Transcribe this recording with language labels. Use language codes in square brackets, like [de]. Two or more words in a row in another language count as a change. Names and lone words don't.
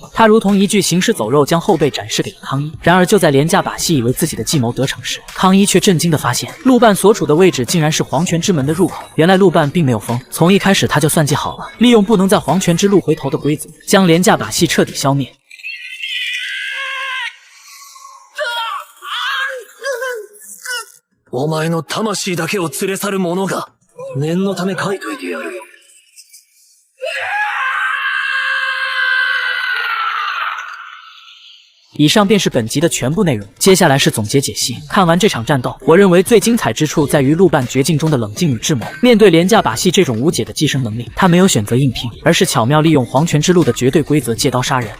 [zh] 他如同一具行尸走肉，将后背展示给了康一。然而就在廉价把戏以为自己的计谋得逞时，康一却震惊地发现，陆半所处的位置竟然是黄泉之门的入口。原来陆半并没有疯，从一开始他就算计好了，利用不能在黄泉之路回头的规则，将廉价把戏彻底消灭。 [ja] お前の魂だけを連れ去る者が念のため書いといてやるよ。 [zh] 以上便是本集的全部内容，接下来是总结解析。看完这场战斗，我认为最精彩之处在于陆半绝境中的冷静与智谋。面对廉价把戏这种无解的寄生能力，他没有选择硬拼，而是巧妙利用黄泉之路的绝对规则借刀杀人。